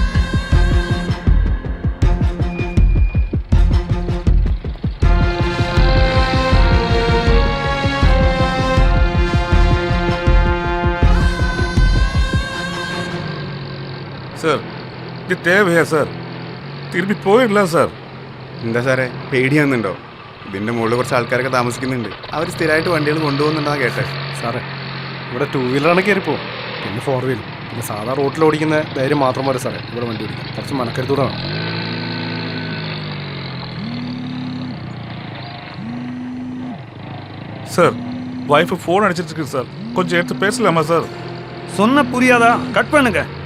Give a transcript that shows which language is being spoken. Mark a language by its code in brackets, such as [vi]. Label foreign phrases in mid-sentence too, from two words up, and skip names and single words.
[ta] சார் இது தேவையா சார்? திரும்பி போயிடலாம் സാർ. [ml] എന്താ സാറേ പേടിയാകുന്നുണ്ടോ? ഇതിൻ്റെ മുകളിൽ കുറച്ച് ആൾക്കാരൊക്കെ താമസിക്കുന്നുണ്ട്. അവർ സ്ഥിരമായിട്ട് വണ്ടികൾ കൊണ്ടുപോകുന്നുണ്ടെന്നാണ് കേട്ടെ. സാറേ ഇവിടെ 2 വീലറാണ് കയറിപ്പോവും. പിന്നെ 4 വീലർ. പിന്നെ സാധാ റോട്ടിൽ ഓടിക്കുന്ന ധൈര്യം മാത്രം പോരെ സാറേ ഇവിടെ വണ്ടി ഓടിക്കും. കുറച്ച് മനക്കരുത്തൂടെ വേണം. [ta] சார் வைஃபு ஃபோன் அடிச்சிட்டு இருக்கு சார். கொஞ்சம் எடுத்து பேசலாமா சார்? சொன்ன புரியாதா? கட் பண்ணுங்க.